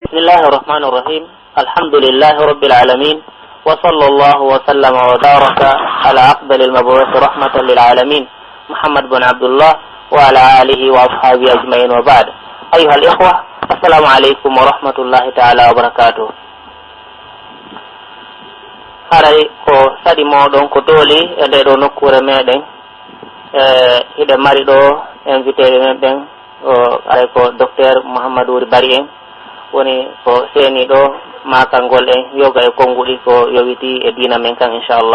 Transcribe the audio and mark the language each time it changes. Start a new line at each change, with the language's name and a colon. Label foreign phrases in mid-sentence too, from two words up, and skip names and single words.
Arabic: بسم الله الرحمن الرحيم الحمد لله رب العالمين وصلى الله وسلم وبارك على أفضل المبعوث رحمة للعالمين محمد بن عبد الله وعلى آله وأصحابه أجمعين وبعد أيها الإخوة السلام عليكم ورحمة الله تعالى وبركاته.
Fula: haray ko sadi moɗon ko dooli e nde ɗo nokkure meɗen hiɗe mari ɗo invité men ɓen aray ko docteur Mouhamadou Bari en woni ko seeni ɗo makangol en yoga e konnguɗi ko yowiti e dina men kan inchallah.